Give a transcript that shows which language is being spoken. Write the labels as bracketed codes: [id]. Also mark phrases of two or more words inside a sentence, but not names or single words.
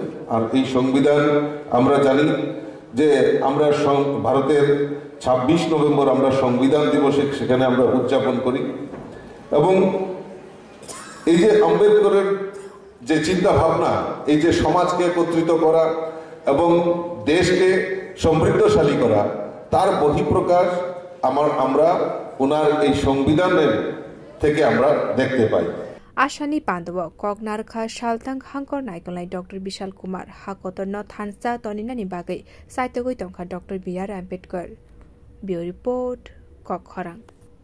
[bn] আর এই সংবিধান আমরা জানি যে আমরা ভারতের 26 নভেম্বর আমরা সংবিধান দিবসে সেখানে আমরা উদযাপন করি এবং এই যে আম্বেদকরের যে চিন্তা ভাবনা এই যে সমাজকে একত্রিত করা এবং দেশকে সমৃদ্ধশালী করা তার বহিঃপ্রকাশ আমরা ওনার এই সংবিধানের থেকে আমরা দেখতে পাই। [trp] आसानी पान्दव कगनारखा सालतां हांकर नायकलाई डॉक्टर विशाल कुमार हाकतन थानसा तनिनानि बागै साहित्यगै तंखा डॉक्टर बी.आर. आम्बेडकर ब्यूरो रिपोर्ट कखरां।